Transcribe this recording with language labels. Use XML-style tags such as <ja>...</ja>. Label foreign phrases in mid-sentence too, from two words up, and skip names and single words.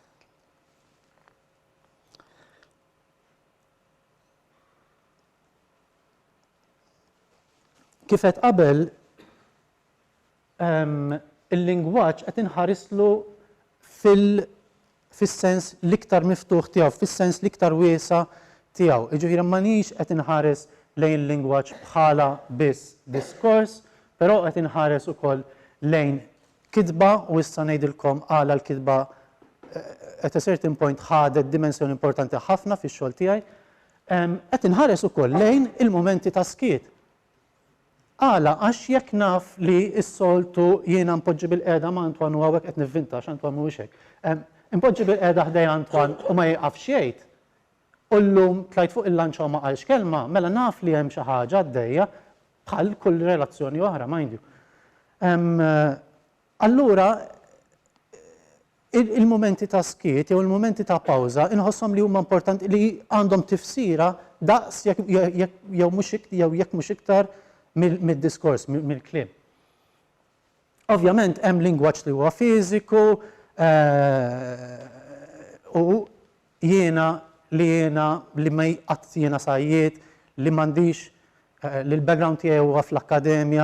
<mt>Kif qed qabel il-lingwaġġ qed inħarislu fis-sens l-iktar miftuħ tiegħu, fis-sens l-iktar wiesa' tiegħu. Jiġifieri m'għandix qed inħares lejn lingwaġġ bħala biss diskors, però qed inħares ukoll lejn kitba u issa ngħidilkom għala l-kitba</mt> <en>at a certain point</en> <mt>ħadet dimensjoni importanti ħafna fix-xogħol tiegħi. Qed inħares ukoll lejn il-momenti ta' skiet. Għala għax jekk naf li s-soltu jiena npoġġi bil-qiegħda ma' Antwan u hawnhekk qed nivvinta għax Antwan mhuwiex hekk. Impoġġi bil-qiegħda ħdej Antwan u ma jieqafx jgħid. U llum tlajt fuq il-lanċa u ma qalx kelma, mela naf li hemm xi ħaġa għaddejja bħal kull relazzjoni oħra,</mt> <en>mind you.</en> <mt>Allura il-momenti ta' skiet jew il-momenti ta' pawża inħosshom li huma importanti li għandhom tifsira daqs jew jekk mhux iktar mid-diskors, mill-kliem. Ovvjament hemm lingwaġġ li huwa fiżiku u jiena li ma jqatt jiena sajjiet li m'għandix li l-background tiegħi huwa fl-akkademja.</mt>